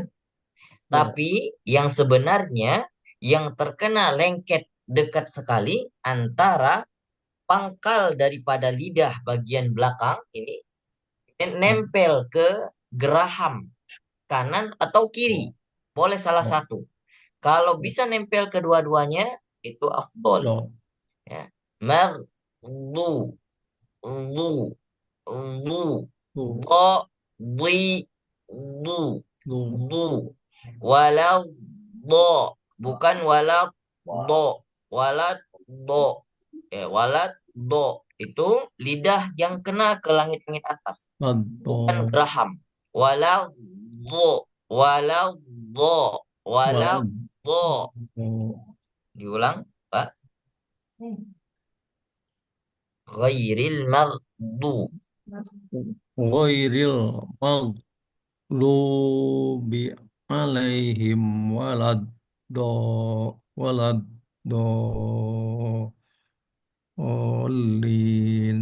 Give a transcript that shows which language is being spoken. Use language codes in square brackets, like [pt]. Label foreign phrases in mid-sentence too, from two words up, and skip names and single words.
[id] Tapi yang sebenarnya yang terkena lengket dekat sekali antara pangkal daripada lidah bagian belakang ini nempel ke geraham kanan atau kiri. Boleh salah satu. Kalau bisa nempel kedua-duanya itu afdol. Do, Ya. Maghdu, lu, lu, do, do, di, du, do. du. Walau do, bukan walau do, walat do. Walat do itu lidah yang kena ke langit-langit atas, bukan Ado, geraham. Walau do, walau do, walau do. do. Diulang, Pak. Ghairil maghdu. [ar] Ghairil maghdubi alaihim walad dolin.